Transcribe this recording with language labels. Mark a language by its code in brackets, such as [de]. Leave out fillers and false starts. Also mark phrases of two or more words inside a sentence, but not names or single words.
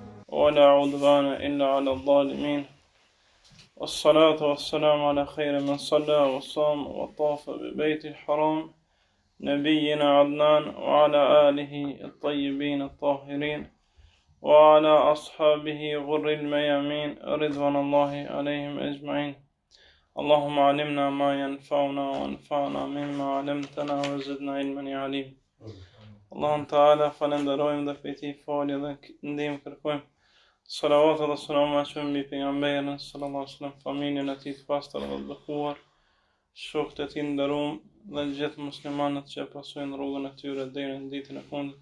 [ar] ولا عدوان إلا على الظالمين والصلاة والسلام على خير من صلى وصام وطاف ببيت الحرام نبينا عدنان وعلى آله الطيبين الطاهرين وعلى أصحابه غر الميامين رضوان الله عليهم أجمعين. اللهم علمنا ما ينفعنا وانفعنا مما علمتنا وزدنا علما يا عليم. [sq] Allahun Teala falenderojmë dhe prej tij falje dhe ndihmë kërkojmë. Salavatet dhe selamut qofshin mbi pejgamberin [ar] صلى الله عليه وسلم, [sq] familjen e tij të pastër dhe të bekuar, shokët e tij të nderuar dhe gjithë muslimanët që pasojnë rrugën e tyre deri në ditën e fundit.